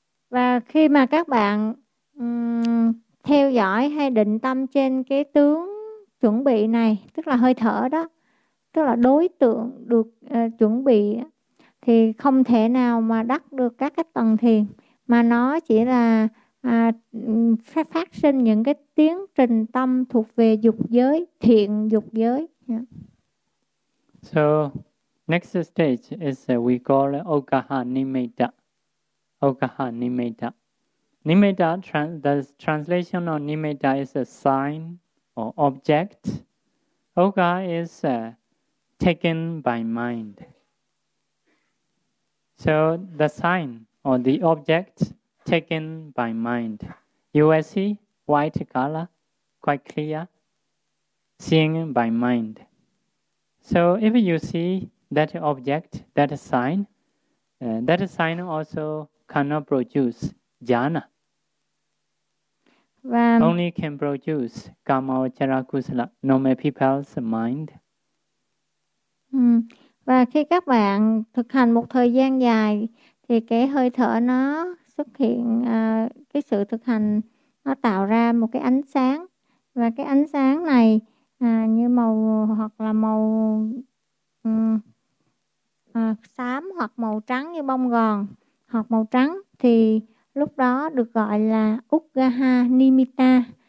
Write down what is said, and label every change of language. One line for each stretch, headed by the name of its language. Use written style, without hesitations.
Vietnamese: Và khi mà các bạn theo dõi hay định tâm trên cái tướng chuẩn bị này, tức là hơi thở đó, tức là đối tượng được chuẩn bị, thì không thể nào mà đắc được các cái tầng thiền, mà nó chỉ là phát sinh những cái tiến trình tâm thuộc về dục giới, thiện dục giới.
English: So next stage is we call okaha nimitta. Okaha nimitta. Nimitta, the translation of nimitta is a sign or object. Oka is taken by mind. So the sign or the object taken by mind. You will see white color quite clear, seeing by mind. So if you see that object, that sign also cannot produce jhana. Only can produce kamma vacchara kusala, normal people's mind.
Vietnamese: Và khi các bạn thực hành một thời gian dài thì cái hơi thở nó xuất hiện, cái sự thực hành nó tạo ra một cái ánh sáng, và cái ánh sáng này như màu hoặc là màu xám hoặc màu trắng như bông gòn hoặc màu trắng, thì lúc đó được gọi là Uggaha Nimitta.